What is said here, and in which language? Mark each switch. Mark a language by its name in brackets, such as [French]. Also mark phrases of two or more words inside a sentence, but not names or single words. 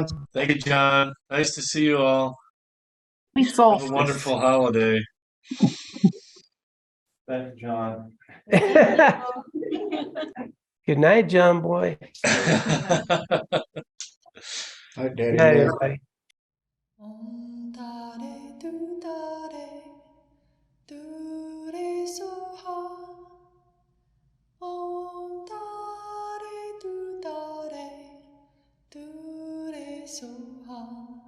[English] Thank you, John. Nice to see you all. Happy Have a solstice. wonderful holiday. Thanks, John. Good night, John boy. Hi, Daddy. Good night, everybody. [Sanskrit] ओं तारे तु तारे तु रे सो हा. ओं तारे तु तारे तु रे सो हा.